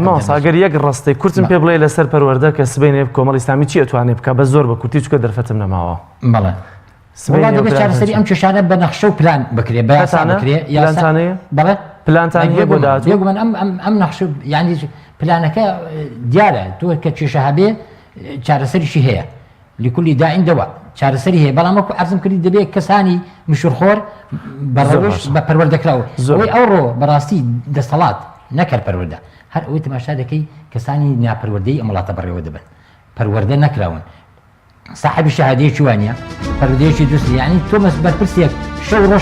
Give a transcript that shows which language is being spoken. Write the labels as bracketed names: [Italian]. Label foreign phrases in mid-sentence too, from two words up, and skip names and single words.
[Central Kurdish] مامۆستا ئەگەر یەک ڕستەی کورتم پێ بڵێ لەسەر پەروەردە کە سبەینێ کۆمەڵی ئیسلامی چی ئەتوانێ بکە بە زۆر بە کورتی چکە دەرفەتم نەماوە بەڵێ وڵا دەبێت چارەسەری ئەم کێشانە بە نەخشە و پلان بکرێ بە یاسا بکرێ یاسانەیە بەڵێ پلانتان هەیە بۆ داهاتوو بێگومان ئەم نەخشە یعنی پلانەکە دیارە تۆ کە کێشە هەبێ چارەسەریشی هەیە [Arabic] لكل داع دواء [Central Kurdish] چارەسەری هەیە بەڵام وەکو عەرزم کردی دەبێت کەسانی مشورخۆر بەڕەوش بە پەروەردەکراوە ئەوەی ئەوڕۆ بەڕاستی دەسەڵات نەکرد پەروەردە هەر ئەوەی تەماشا دەکەی کەسانی ناپەروەردەی ئەم وڵاتە بەڕێوە دەبن پەروەردە نەکراون صاحبی شەهادەیەکی وانە پەروەردەیەکی دووستی یعنی تۆ بەرپرسێک شەو ڕۆژ